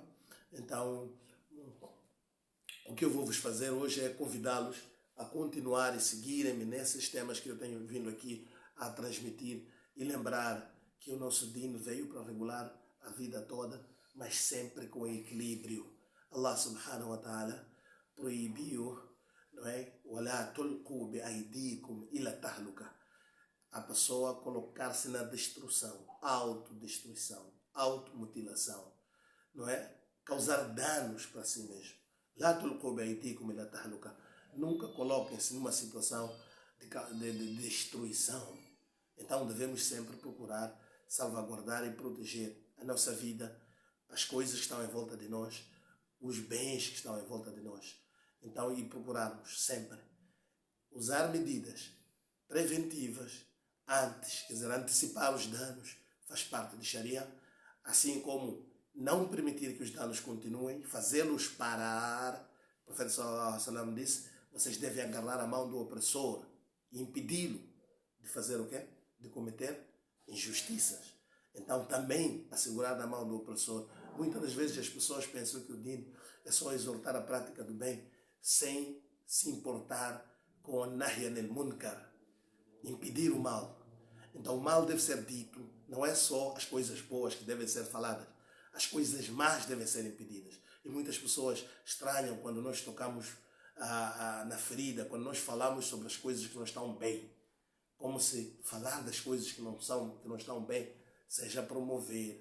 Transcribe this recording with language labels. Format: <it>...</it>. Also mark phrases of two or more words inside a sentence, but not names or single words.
<pt>Então, o que eu vou vos fazer hoje é convidá-los a continuar e seguirem-me nesses temas que eu tenho vindo aqui a transmitir, e lembrar que o nosso Deen veio para regular a vida toda, mas sempre com equilíbrio.</pt> <ar>الله سبحانه وتعالى</ar> <pt>proibiu, não é?</pt> <ar>وَلَا تُلْقُوا بِأَيْدِيكُمْ إِلَى تَهْلُكَةٍ.</ar> <pt>A pessoa colocar-se na destruição, autodestruição, automutilação, não é? Causar danos para si mesmo.</pt> <ar>لَا تُلْقُوا بِأَيْدِيكُمْ إِلَى تَهْلُكَةٍ.</ar> <pt>Nunca coloquem-se numa situação de destruição. Então devemos sempre procurar salvaguardar e proteger a nossa vida, as coisas que estão em volta de nós, os bens que estão em volta de nós. Então, e procurarmos sempre usar medidas preventivas antes, quer dizer, antecipar os danos, faz parte de Sharia, assim como não permitir que os danos continuem, fazê-los parar. O profeta</pt> <ar>صلى الله عليه وسلم</ar> <pt>disse: vocês devem agarrar a mão do opressor e impedi-lo de fazer o quê? De cometer injustiças. Então também assegurar na mão do opressor Muitas das vezes as pessoas pensam que o din é só exortar a prática do bem sem se importar com a</pt> <ar>النهي عن المنكر,</ar> <pt>impedir o mal. Então o mal deve ser dito, não é só as coisas boas que devem ser faladas, as coisas más devem ser impedidas. E muitas pessoas estranham quando nós tocamos na ferida, quando nós falamos sobre as coisas que não estão bem, como se falar das coisas que não estão bem seja promover.</pt>